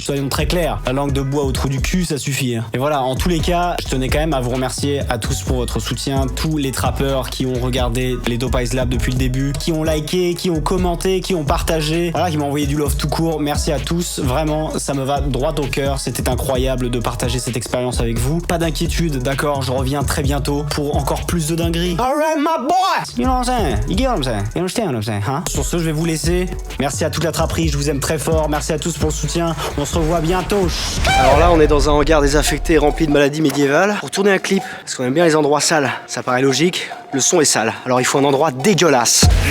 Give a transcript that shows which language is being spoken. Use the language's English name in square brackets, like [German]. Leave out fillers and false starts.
[French] Soyons très clairs, la langue de bois au trou du cul ça suffit. Et voilà, en tous les cas, je tenais quand même à vous remercier à tous pour votre soutien, tous les trappeurs qui ont regardé les Dope Eyes Lab depuis le début, qui ont liké, qui ont commenté, qui ont partagé, voilà, qui m'ont envoyé du love tout court. Merci à tous, vraiment ça me va droit au cœur, c'était incroyable de partager cette expérience avec vous. Pas d'inquiétude, d'accord, je reviens très bientôt pour encore plus de dingueries. [English] Alright my boy, you know what I'm saying, you get what I'm saying, you understand what I'm saying, hein? [French] Sur ce, je vais vous laisser. Merci à toute la trapperie, je vous aime très fort. Merci à tous pour le soutien. On se revoit bientôt. Alors là, on est dans un hangar désaffecté rempli de maladies médiévales. Pour tourner un clip, parce qu'on aime bien les endroits sales, ça paraît logique. Le son est sale, alors il faut un endroit dégueulasse.